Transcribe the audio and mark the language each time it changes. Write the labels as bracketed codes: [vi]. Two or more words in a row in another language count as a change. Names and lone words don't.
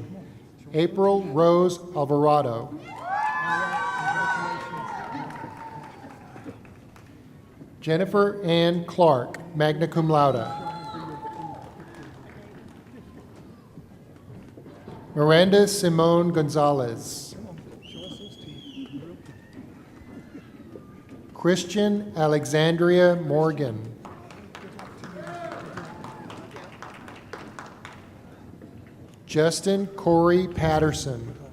[en] April Rose Alvarado. Jennifer Ann Clark, [la] magna cum laude. [en] Miranda Simone Gonzalez. Christian Alexandria Morgan. Justin Corey Patterson.